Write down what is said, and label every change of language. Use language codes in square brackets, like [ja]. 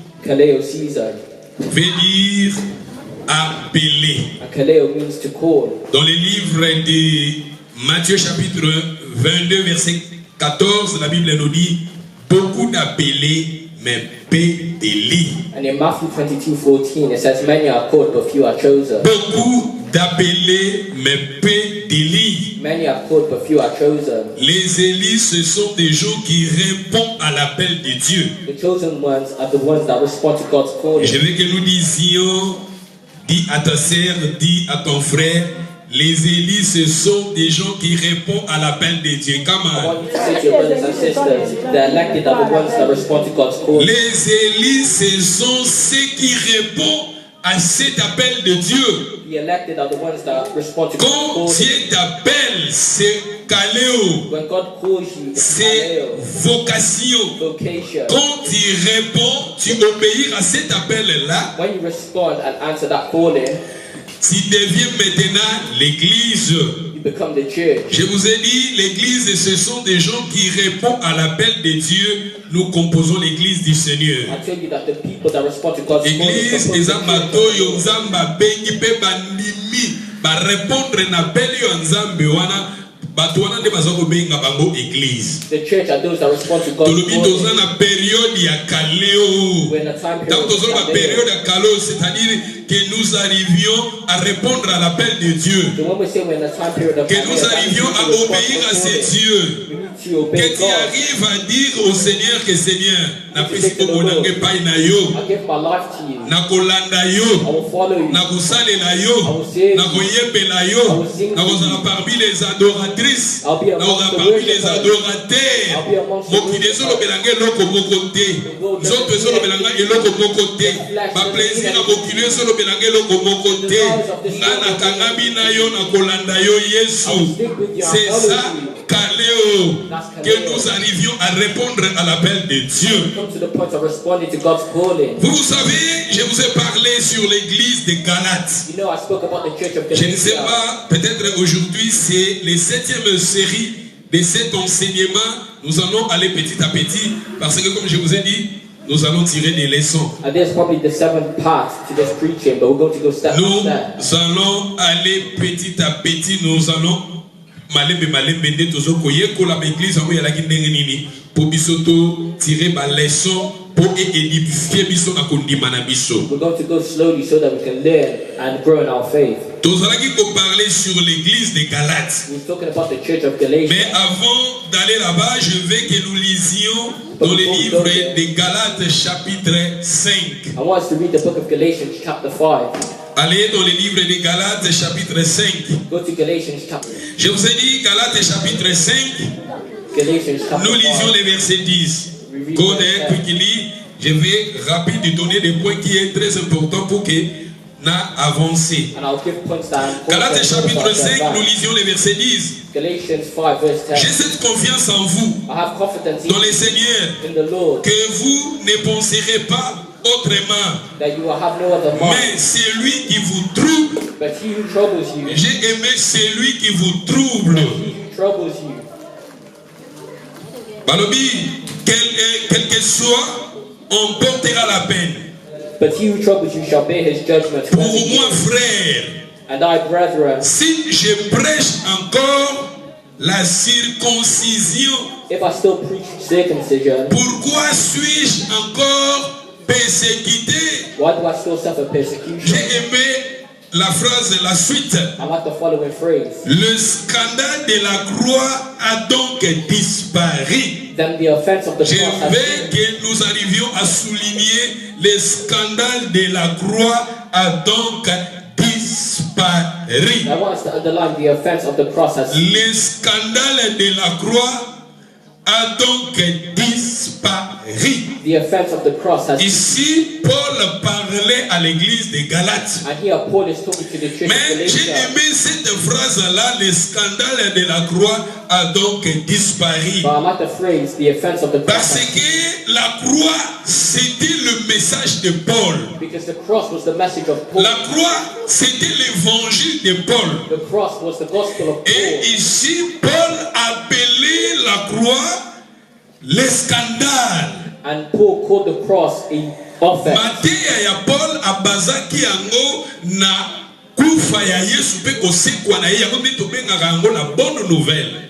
[en] Kaleo season. [fr] Veut dire appeler. [en] Kaleo means to call. [fr] Dans le livre de Matthieu chapitre 22 verset 14, la Bible nous dit beaucoup d'appelés mais peu d'élus. [en] And in Matthew 22:14 it says many are called but few are chosen. [fr] Beaucoup d'appelés mais peu d'élus. [en] Many are called but few are chosen. [fr] Les élus, ce sont des gens qui répondent à l'appel de Dieu. [en] The chosen ones are the ones that respond to God's calling. [fr] Je veux que nous disions, dis à ta sœur, dis à ton frère, les élus, ce sont des gens qui répondent à l'appel de Dieu. Comment? [en] I want you to say to your brothers and sisters, the elected are the ones that respond to God's calling. [fr] Les élus, ce sont ceux qui répondent à cet appel de Dieu. [en] The elected are the ones that respond to God's [fr] Quand [en] calling. [fr] Dieu t'appelle, c'est Kaleo. [en] When God calls you, it's [fr] C'est Kaleo, vocation. [en] vocation. [fr] Quand tu réponds, tu obéis à cet appel-là, [en] When you respond and answer that calling, [fr] tu deviens maintenant l'église. [en] you become the church. [fr] Je vous ai dit, l'église, ce sont des gens qui répondent à l'appel de Dieu. Nous composons l'église du Seigneur. [en] I tell you that the people that respond to God's calling [ln] Église, eza matoyo nzamba bengi pe bandimi ba répondre na beli yo nzambe wana bato wana nde baza kobenga bango église. [en] the church are those that respond to God's [ln] Tolobi toza [en] calling. [ln] na période ya kaleo. [en] When the time [fr] Donc [en] period [ln] toza na [en] is [fr] période ya kaleo, c'est-à-dire que nous arrivions à répondre à l'appel de Dieu. [en] so when we say we're in the time period of [fr] Que nous arrivions à obéir à ces dieux. [en] we need to obey [fr] Que tu [en] God. [fr] arrives à dire au Seigneur que Seigneur, [ln] na pesi omonange pai na yo, [en] I give my life to you. [ln] na kolanda [en] I [ln] yo, [en] will follow you. [ln] na kosalela yo, na koyembela yo, na kozala [fr] parmi les adoratrices, [ln] na kozala [fr] parmi les adorateurs. [ln] Mokili ezolobelanga eloko moko te, nzoto ezolobelanga eloko moko te, baplaisir ya mokili ezolobelanga eloko moko te. Nga nakangami na yo, na kolanda yo Yesu. [fr] C'est ça, Kaleo, que nous arrivions à répondre à l'appel de Dieu. [en] Come to the point of responding to God's calling. [fr] Vous savez, je vous ai parlé sur l'église de Galates. [en] You know, I spoke about the church of [fr] Je ne sais [en] Galatia. [fr] pas, peut-être aujourd'hui c'est la 7e série de cet enseignement. Nous allons aller petit à petit parce que comme je vous ai dit, nous allons tirer des leçons. [en] And there's probably the 7th part to this preaching, but we're going to go step by [fr] Nous [en] step. [fr] allons aller petit à petit, nous allons [ln] malembe nde tozokoye kola l'église yango yalaki ndenge nini po biso to tirer ba leçon po édifier biso na kondima na biso. [en] We're going to go slowly so that we can learn and grow in our faith. [ln] Tozalaki ko [fr] parler sur l'église de Galates. [en] We're talking about the church of Galatia. [fr] Mais avant d'aller là-bas, je veux que nous lisions dans le livre de Galates chapitre 5. [en] I want us to read the book of Galatians chapter 5. [fr] Allez dans le livre de Galates chapitre 5. [en] Go to Galatians chapter [fr] Je vous ai dit Galates chapitre 5. [en] Galatians chapter [fr] Nous lisions [en] 5. [fr] les versets 10. [en] Go there quickly. [fr] Je vais rapide de donner des points qui est très important pour que nous avancer. [en] And I'll give points down. [fr] Galates chapitre 5, nous lisions les versets 10. [en] Galatians 5 verse 10. [fr] J'ai cette confiance en vous, [en] I have confidence [fr] dans le Seigneur, [en] in the Lord [fr] que vous ne penserez pas autrement. [en] that you will have no other mind. [fr] Mais c'est lui qui vous trouble. [en] But he who troubles you, [fr] J'ai aimé celui qui vous trouble. [en] he who troubles you, [fr] Balobi, quel que soit, on portera la peine. [en] but he who troubles you shall bear his judgment. [fr] Pour moi, frère, [en] And I, brethren, [fr] si je prêche encore la circoncision, [en] if I still preach circumcision, [fr] pourquoi suis-je encore persécuté? [en] why do I still suffer persecution? [fr] J'ai aimé la phrase, la suite. [en] I like the following phrase. [fr] Le scandale de la croix a donc disparu. [en] Then the offense of the [fr] Je [en] cross has [fr] veux que nous arrivions à souligner le scandale de la croix a donc disparu. [en] I want us to underline the offense of the cross has [fr] Le scandale de la croix a donc disparu. [en] The offense of the cross has [fr] Ici, Paul parlait à l'église de Galates. [en] And here Paul is talking to the church of [fr] Mais j'ai [en] Galatia. [fr] aimé cette phrase-là, le scandale de la croix a donc disparu. [en] But I like the phrase, the offense of the cross. [fr] Parce que la croix, c'était le message de Paul. [en] Because the cross was the message of Paul. [fr] La croix, c'était l'évangile de Paul. [en] The cross was the gospel of Paul. [fr] Et ici, Paul appelait la croix le scandale. [en] And Paul called the cross an offense. [ln] Mateya ya Paul abazaki yango na kufa ya Yesu pe kosekwa na ye yango nde tobengaka yango [fr] la bonne nouvelle.